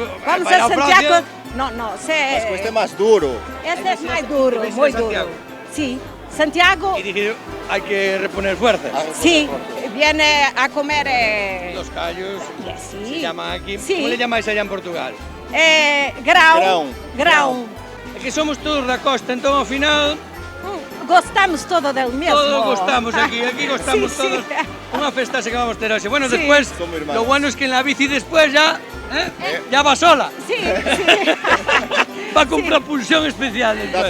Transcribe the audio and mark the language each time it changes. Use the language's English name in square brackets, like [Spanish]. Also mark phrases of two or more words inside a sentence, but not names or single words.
[Spanish] Vamos vaya a Francia. Santiago. No, Este más duro. Este es más duro, ¿Vais a muy Santiago? duro. Sí, Santiago, Y dije, hay que reponer fuerzas. sí, viene a comer. Los callos Sí. se llaman aquí. Sí. ¿Cómo le llamáis allá en Portugal? [Portuguese] Grão. [Galician] É que somos todos da costa, entón ao final [Portuguese] Gostamos todo del mesmo. todos gostamos aquí gostamos [Spanish] Sí, todos. sí. [Galician] Unha festa que vamos a ter hoxe. [Spanish] Bueno, Sí. después, Somos hermanos. lo bueno es que en la bici después ya, ya va sola. Sí. Va con propulsión especial después.